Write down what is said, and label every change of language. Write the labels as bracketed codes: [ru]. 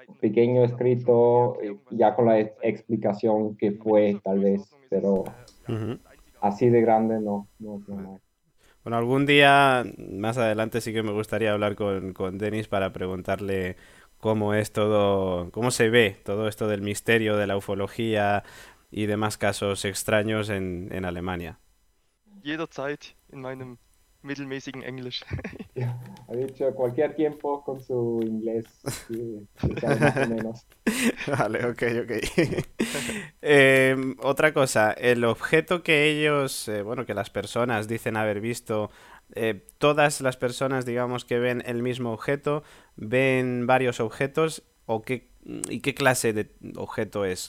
[es] pequeño escrito ya con la explicación que fue, tal vez, pero así de grande no. Bueno, algún día más adelante sí que me gustaría hablar con Denis para preguntarle cómo es todo, cómo se ve todo esto del misterio, de la ufología y demás casos extraños en Alemania. [de] Jederzeit in meinem mittelmäßigen Englisch. [es] Ha dicho cualquier tiempo con su inglés, sí, más o menos. Vale, ok, ok. Otra cosa, el objeto que ellos, bueno, que las personas dicen haber visto, todas las personas, digamos, que ven el mismo objeto, ven varios objetos, o qué, ¿y qué clase de objeto es?